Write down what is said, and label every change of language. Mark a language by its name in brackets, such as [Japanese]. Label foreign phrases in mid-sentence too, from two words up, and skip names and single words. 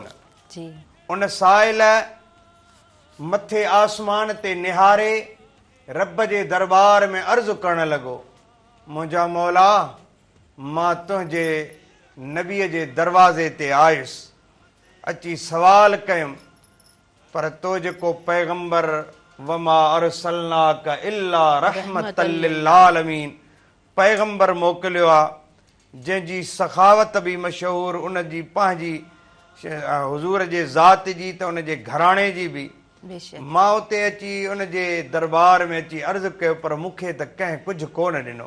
[Sindhi] उन साहिल मथे आसमान ते निहारे रब जे दरबार में अर्ज़ु करण लॻो, मुंहिंजा मौला मां तुंहिंजे नबीअ जे दरवाज़े ते आयुसि, अची सवाल कयुमि, पर तो जेको पैगंबर [Arabic] وما أرسلناك إلا رحمة للعالمين [Sindhi] पैगंबर मोकिलियो आहे जंहिंजी सखावत बि मशहूर, उन जी पंहिंजी हुज़ूर जे ज़ात जी त उन जे घराणे जी बि। मां उते अची उन जे दरबार में अची अर्ज़ु कयो, पर मूंखे त कंहिं कुझु कोन ॾिनो।